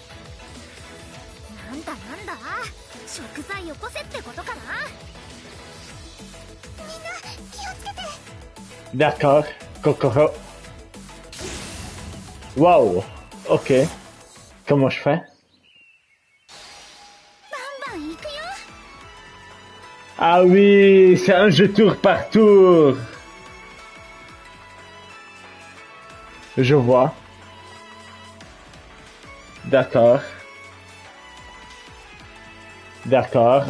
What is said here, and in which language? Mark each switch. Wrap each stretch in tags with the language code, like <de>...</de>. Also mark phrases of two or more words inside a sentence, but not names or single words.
<ja>なんだなんだ、食材よこせってことかな。みんな気をつけて。</ja> <fr>D'accord. Kokoro. Wow. Ok. Comment je fais?</fr> <ja>バンバン行くよ。</ja> <fr>Ah oui, c'est un jeu tour par tour. Je vois. D'accord. D'accord.</fr>